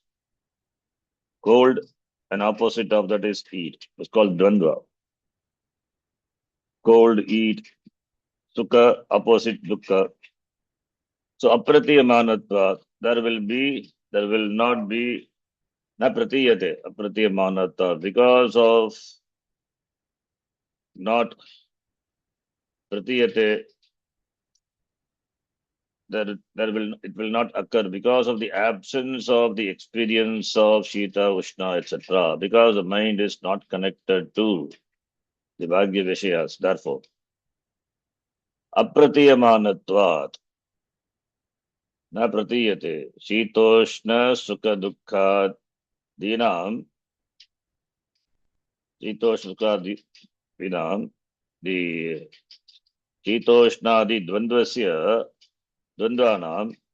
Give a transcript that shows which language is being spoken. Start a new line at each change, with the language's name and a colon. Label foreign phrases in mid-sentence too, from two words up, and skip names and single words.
English: Cold, an opposite of that is heat. It's called dvandva. Cold, heat, sukha, opposite dukkha. So apratiyamanatva, there will not be
Sanskrit: न प्रतीयते,
English: apratiyamanatva, because of not pratiyate, it will not occur because of the absence of the experience of
Sanskrit: शीत, उष्ण,
English: etc. Because the mind is not connected to the
Sanskrit: भाग्य विषयाः. Therefore, अप्रतीयमानत्वात् न प्रतीयते शीतोष्ण सुख दुःख दिनाम् शीतोष्ण सुख दिनाम् the शीतोष्णादि द्वन्द्वस्य द्वन्द्वानाम्